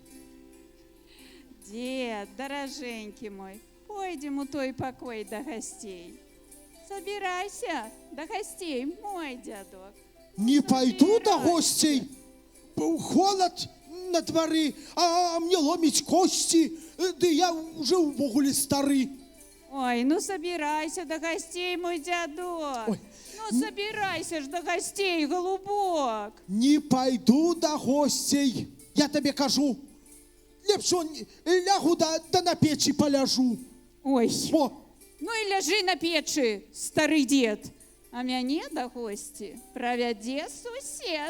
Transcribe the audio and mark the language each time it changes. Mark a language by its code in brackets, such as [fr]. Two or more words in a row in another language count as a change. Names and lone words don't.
[be] Дед, даражэнькі мой, пойдзем у той пакой да гасцей. Забірайся да гасцей, мой дзядок. не пайду да госцей. Холад на двары, а мне ломіць косці, ды я уже ўвогуле стары. [uk] Ой, ну забирайся до гостей, мой дядок. Ой. Ну забирайся ж до гостей, голубок. [be] Не пайду да госцей. Я табе кажу. Лепш лягу да на печі паляжу. Ой, О, ну і ляжи на печы, стары дед. А мяне да госці правядзе сусед.